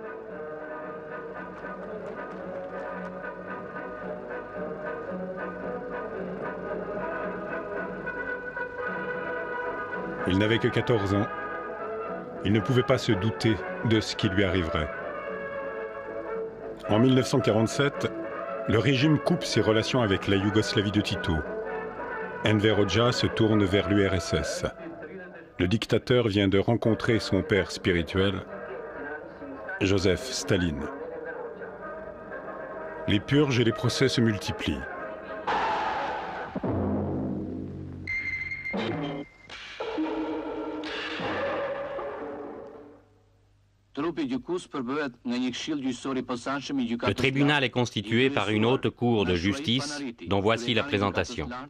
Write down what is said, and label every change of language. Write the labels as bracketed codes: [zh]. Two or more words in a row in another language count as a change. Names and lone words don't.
[fr] Il n'avait que 14 ans. Il ne pouvait pas se douter de ce qui lui arriverait. En 1947, le régime coupe ses relations avec la Yougoslavie de Tito. Enver Hoxha se tourne vers l'URSS. Le dictateur vient de rencontrer son père spirituel, Joseph Staline. Les purges et les procès se multiplient. Le tribunal est constitué par une haute cour de justice dont voici la présentation.